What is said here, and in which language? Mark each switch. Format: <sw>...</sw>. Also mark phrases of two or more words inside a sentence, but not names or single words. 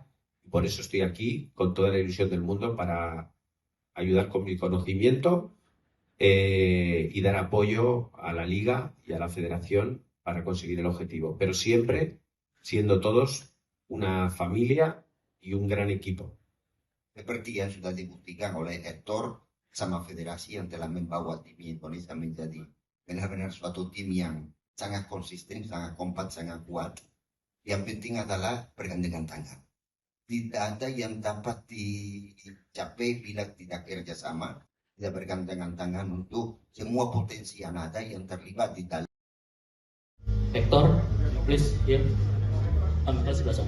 <es>Por eso estoy aquí con toda la ilusión del mundo para ayudar con mi conocimiento, y dar apoyo a la liga y a la federación para conseguir el objetivo, pero siempre siendo todos una familia y un gran equipo.</es> <id>Seperti yang sudah dibuktikan oleh Hector sama federasi yang telah membawa tim Indonesia menjadi benar-benar suatu tim yang sangat konsisten, sangat kompak, sangat kuat. Yang penting adalah bergandengan tangan. Tidak ada yang dapat dicapai bila tidak kerjasama, tidak bergandengan tangan untuk semua potensi yang ada yang terlibat di dalam.</id> <en>Hector, please, here.</en> <id>Ambil sebelah sana.</id>